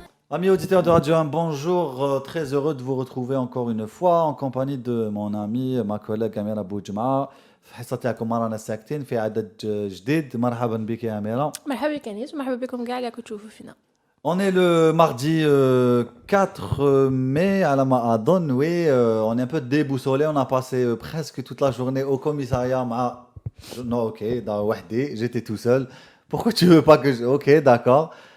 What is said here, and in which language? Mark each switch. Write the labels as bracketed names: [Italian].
[French] Amis auditeurs de Radio 1, bonjour. Très heureux de vous retrouver encore une fois en compagnie de mon ami, ma collègue Amira Boujma. [Arabic] في حصتكم مرة ساكتين في عدد جديد. مرحبا بك يا أميرة. مرحبا بك انيس ومرحبا بكم كاع اللي راكم تشوفوا فينا. [French] On est le mardi 4 mai à la Mahadon. Oui, on est un peu déboussolé. On a passé presque toute la journée au commissariat. Non, ok, dans Wahdi, j'étais tout seul. Pourquoi tu veux pas que je... Ok, d'accord.